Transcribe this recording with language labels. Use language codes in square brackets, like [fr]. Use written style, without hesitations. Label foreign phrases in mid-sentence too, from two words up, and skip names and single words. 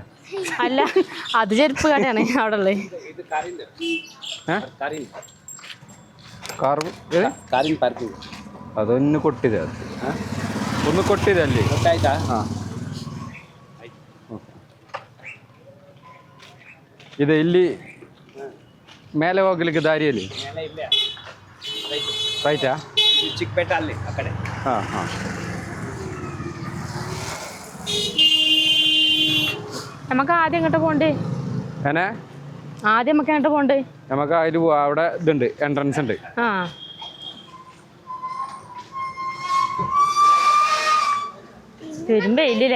[ml] അല്ല, അത് ചെരുപ്പ് കടയാണ് അവിടെ ഉള്ളത്. അതൊന്ന് കൊട്ടിയതാ, ഒന്ന് കൊട്ടിയതല്ലേ? [kn] ഇത് ಇಲ್ಲಿ ಮೇಲೆ ಹೋಗ್ಲಿಕ್ಕೆ ದಾರಿಯಲ್ಲಿ ರೈಟಾ? ಚಿಕ್ಕಪೇಟೆ ಅಲ್ಲಿ ಆ ಕಡೆ. [ml] നമുക്ക് ആദ്യം എങ്ങോട്ട് പോണ്ടേ? ആദ്യം നമുക്ക് എങ്ങോട്ട് പോണ്ടേ? നമുക്ക് അതിൽ പോവാ. അവിടെ ഇതുണ്ട്, എൻട്രൻസ് ഉണ്ട്. വരുമ്പല്ലേ